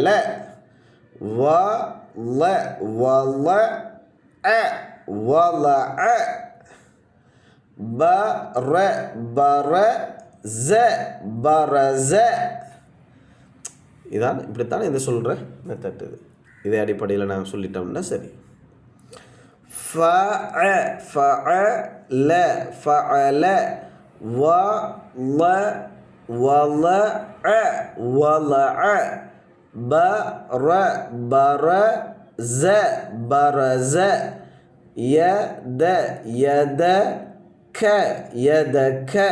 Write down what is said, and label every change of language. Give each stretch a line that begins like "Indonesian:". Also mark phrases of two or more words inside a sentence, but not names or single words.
Tamil: வ ல வல அ வலஅ. ப ர பர ஸ பரஸ. இதான் இப்படித்தான் இதை சொல்கிற மெத்தட். இதே அடிப்படையில் நாங்கள் சொல்லிட்டோம்னா சரி.
Arabic: فعل فعل وضع وضع برز برز يدك يدك